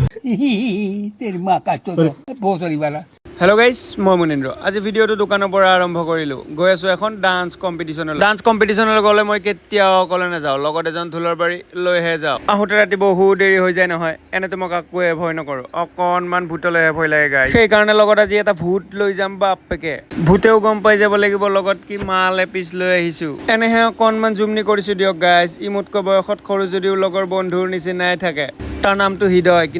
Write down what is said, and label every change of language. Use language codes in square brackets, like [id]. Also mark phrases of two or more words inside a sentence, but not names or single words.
[hi] तेरी माँ का चोदो भोसड़ी वाला [en] hello guys [as] মই মুনীন্দ্ৰ আজি ভিডিঅ'টো দোকানৰ পৰা আৰম্ভ কৰিলোঁ গৈ আছোঁ এখন [en] dance competition [as] গ'লে মই কেতিয়াও অকলে নাযাওঁ লগত এজন ঢোলৰবাৰী লৈহে যাওঁ আহোঁতে ৰাতি বহু দেৰি হৈ যায় নহয় এনেতো মই কাকোৱে ভয় নকৰোঁ অকণমান ভূতলৈহে ভয় লাগে গাইছ সেইকাৰণে লগত আজি এটা ভূত লৈ যাম বাপেকে ভূতেও গম পাই যাব লাগিব লগত কি মাল এপিচ লৈ আহিছোঁ এনেহে অকণমান জুমনি কৰিছোঁ দিয়ক গাইছ ই মোতকৈ বয়সত সৰু যদিও লগৰ বন্ধুৰ নিচিনাই থাকে তাৰ নামটো হৃদয় কিন্তু